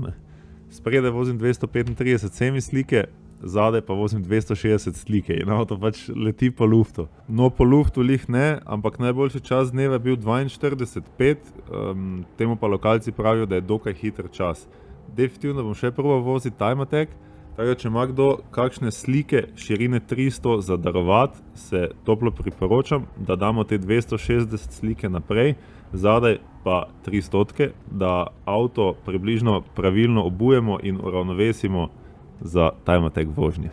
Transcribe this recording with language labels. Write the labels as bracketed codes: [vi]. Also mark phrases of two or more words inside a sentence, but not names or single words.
[sl] Spredaj vozim 235 semi slike, zadaj pa vozim 260 slike in avto pač leti po luftu. No, po luftu lih ne, ampak najboljši čas dneva je bil 42,5, temu pa lokalci pravijo, da je dokaj hiter čas. Definitivno bom še probal voziti [en] time attack, [sl] tako če ima kdo kakšne slike širine 300 za darovati, se toplo priporočam, da damo te 260 slike naprej, zadaj pa 300, da avto približno pravilno obujemo in uravnovesimo za [en] time attack [sl] vožnje.